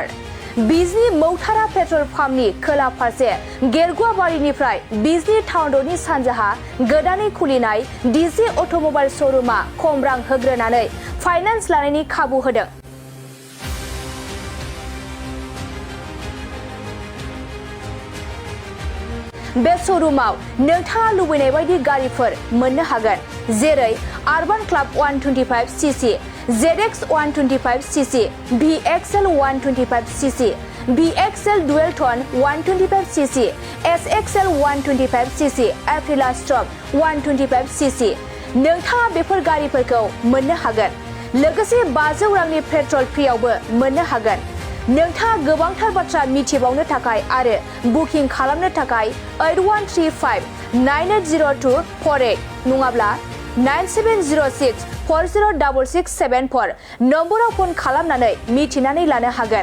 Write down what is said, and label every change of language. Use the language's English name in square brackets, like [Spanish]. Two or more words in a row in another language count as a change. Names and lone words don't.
[Bodo] बिजनी मौथारा पेट्रल पाम्पनि खोला फारसे गेरगुवाबारिनिफ्राय बिजनी टाउन र'डनि सानजाहा गोदानै खुलिनाय डिजे अट'मबाइल श'रुमआ खम रां होग्रोनानै फाइनान्स लानायनि खाबु होदों। बे श'रुमाव नोंथाङा लुबैनाय बायदि गारिफोर मोननो हागोन, जेरै आर्बान क्लाब 125cc, ZX 125cc, VXL 125cc, VXL Dual Tone 125cc, SXL 125cc, Aprilia Stop 125cc। नोंथाङा बेफोर गारिफोरखौ मोननो हागोन। लोगोसे 500 रांनि पेट्रल फ्रियावबो मोननो हागोन। नोंथाङा गोबांथार बाथ्रा मिथिबावनो थाखाय आरो बुकिं खालामनो थाखाय 8135980248 नङाब्ला 9706406674 नम्बराव फन खालामनानै मिथिनानै लानो हागोन।